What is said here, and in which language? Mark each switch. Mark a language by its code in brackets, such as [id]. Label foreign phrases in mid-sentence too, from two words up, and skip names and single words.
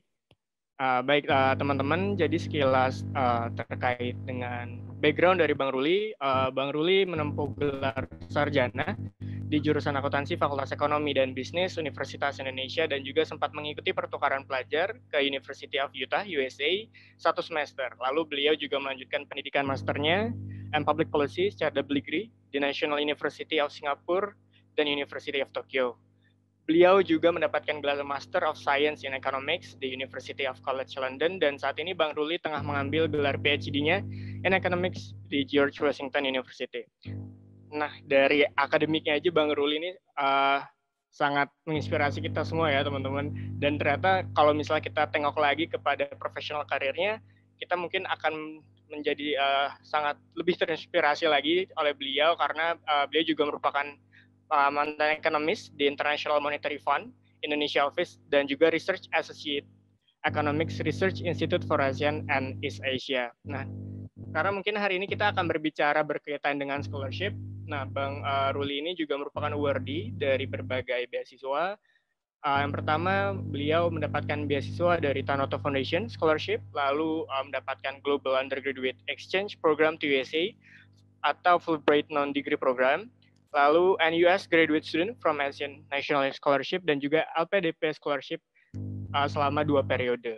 [id] Baik teman-teman, jadi sekilas terkait dengan background dari Bang Ruli. Bang Ruli menempuh gelar sarjana di jurusan akuntansi Fakultas Ekonomi dan Bisnis Universitas Indonesia dan juga sempat mengikuti pertukaran pelajar ke University of Utah, USA, 1 semester. Lalu beliau juga melanjutkan pendidikan masternya [en] and Public Policy [id] secara double degree di National University of Singapore dan University of Tokyo. Beliau juga mendapatkan gelar [en] Master of Science in Economics [id] di University of College London dan saat ini Bang Ruli tengah mengambil gelar PhD-nya [en] in Economics [id] di George Washington University. Nah, dari akademiknya aja Bang Ruli ini sangat menginspirasi kita semua ya teman-teman. Dan ternyata kalau misalnya kita tengok lagi kepada profesional karirnya, kita mungkin akan menjadi sangat lebih terinspirasi lagi oleh beliau karena beliau juga merupakan mantan ekonomis di International Monetary Fund, Indonesia Office, dan juga [en] Research Associate [id] Economics Research Institute for ASEAN and East Asia. Nah, karena mungkin hari ini kita akan berbicara berkaitan dengan scholarship. Nah, Bang Ruli ini juga merupakan awardee dari berbagai beasiswa. Yang pertama, beliau mendapatkan beasiswa dari Tanoto Foundation Scholarship, lalu mendapatkan Global Undergraduate Exchange Program to USA atau Fulbright Non-Degree Program, lalu NUS Graduate Student from Asian National Scholarship, dan juga LPDP Scholarship selama 2 periode.